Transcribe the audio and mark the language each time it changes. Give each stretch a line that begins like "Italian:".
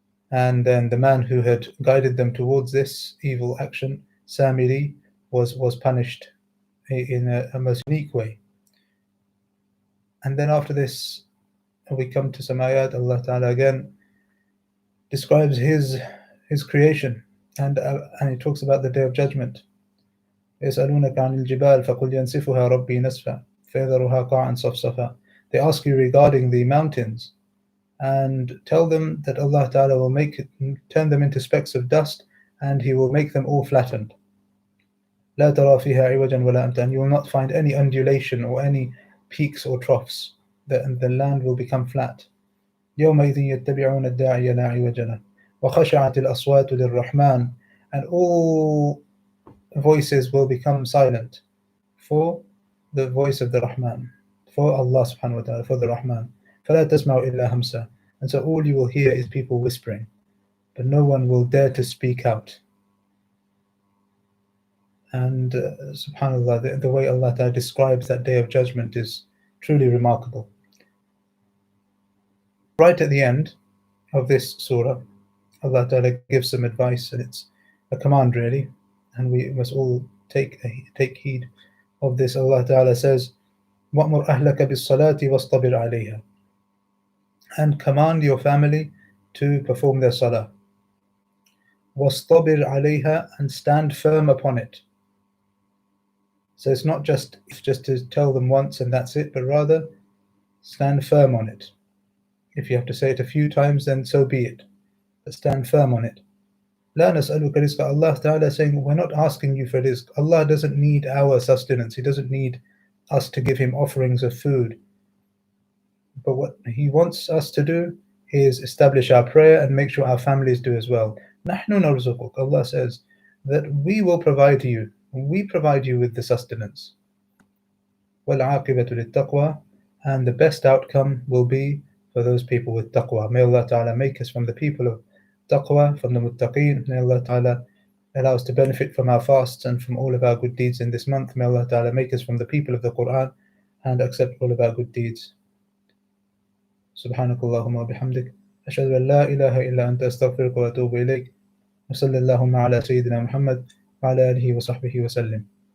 English: And then the man who had guided them towards this evil action, Samih, was punished in a most unique way. And then after this, we come to some ayat. Allah Ta'ala again describes his creation, and he talks about the Day of Judgment.
Arabic: يسألونك عن الجبال فقل ينسفها ربي نسفا فيذرها قاعا صفصفا.
English: They ask you regarding the mountains, and tell them that Allah Ta'ala will turn them into specks of dust, and He will make them all flattened.
Arabic: لا ترى فيها عوجا ولا أمتا.
English: You will not find any undulation or any peaks or troughs. The land will become flat.
Arabic: يومئذ يتبعون الداعي لا عوج له وخشعت الأصوات للرحمن.
English: And all voices will become silent for the voice of the Rahman, for Allah subhanahu wa ta'ala, for the Rahman.
Arabic: فَلَا تَسْمَعُ إِلَّا هَمْسًا.
English: And so all you will hear is people whispering, but no one will dare to speak out. And subhanAllah, the way Allah Ta'ala describes that Day of Judgment is truly remarkable. Right at the end of this surah, Allah Ta'ala gives some advice, and it's a command really, and we must all take heed of this. Allah Ta'ala says,
Arabic: وَأْمُرْ أَهْلَكَ بِالصَّلَاةِ وَاصْطَبِرْ عَلَيْهَا.
English: And command your family to perform their salah.
Arabic: وَاصْطَبِرْ عَلَيْهَا.
English: And stand firm upon it. So it's not just to tell them once and that's it, but rather stand firm on it. If you have to say it a few times, then so be it. But stand firm on it.
Arabic: لا نسألك رزقا.
English: Allah Ta'ala is saying, we're not asking you for rizq. Allah doesn't need our sustenance. He doesn't need us to give Him offerings of food. But what He wants us to do is establish our prayer and make sure our families do as well.
Arabic: نحن نرزقك.
English: Allah says that we will provide you. We provide you with the sustenance.
Arabic: وَالْعَاقِبَةُ لِلتَّقْوَى.
English: And the best outcome will be for those people with taqwa. May Allah Ta'ala make us from the people of taqwa, from the muttaqeen. May Allah Ta'ala allow us to benefit from our fasts and from all of our good deeds in this month. May Allah Ta'ala make us from the people of the Qur'an and accept all of our good deeds.
Arabic: سبحانك اللهم وبحمدك أشهد أن لا إله إلا أنت أستغفرك وأتوب إليك وصلى اللهم على سيدنا محمد وعلى آله وصحبه وسلم.